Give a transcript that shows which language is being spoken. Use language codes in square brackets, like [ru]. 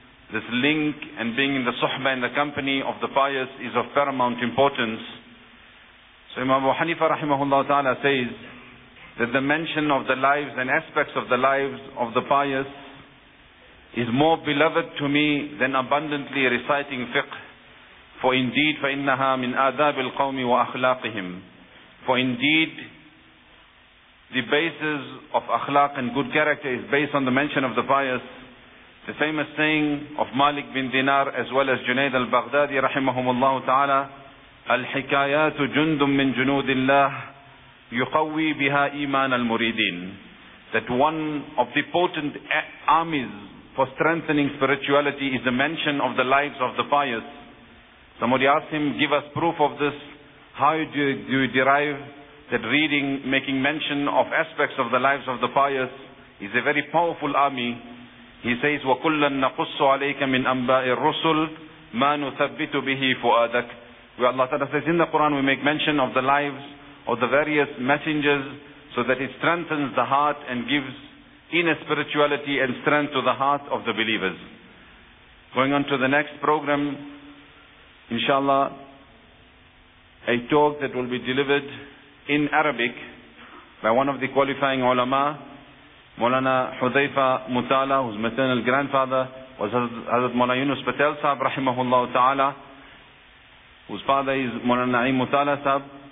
[en] This link and being in the suhbah and the company of the pious is of paramount importance. So Imam Abu Hanifa rahimahullah ta'ala says that the mention of the lives and aspects of the lives of the pious is more beloved to me than abundantly reciting fiqh. For indeed, [ar] فَإِنَّهَا مِنْ آدَابِ الْقَوْمِ وَأَخْلَاقِهِمْ. [en] For indeed, the basis of akhlaq and good character is based on the mention of the pious. The famous saying of Malik bin Dinar as well as Junaid al-Baghdadi rahimahumullah ta'ala, [ar] الحكايات جند من جنود الله يقوي بها إيمان المريدين. [en] That one of the potent armies for strengthening spirituality is the mention of the lives of the pious. Somebody asked him, give us proof of this. How do you derive that reading, making mention of aspects of the lives of the pious is a very powerful army? He says, [ar] وَكُلًّا نَقُصُّ عَلَيْكَ مِنْ أَنْبَاءِ الرُّسُلِ مَا نُثَبِّتُ بِهِ فُؤَادَكَ. [en] Where Allah Ta'ala says in the Quran, we make mention of the lives of the various messengers so that it strengthens the heart and gives inner spirituality and strength to the heart of the believers. Going on to the next program, inshallah, a talk that will be delivered in Arabic by one of the qualifying ulama, Mawlana Hudhaifa Mutala, whose maternal grandfather was Hazrat Mawlana Yunus Patel Sahib rahimahullah ta'ala, whose father is Mawlana Naeem Mutala Sahib.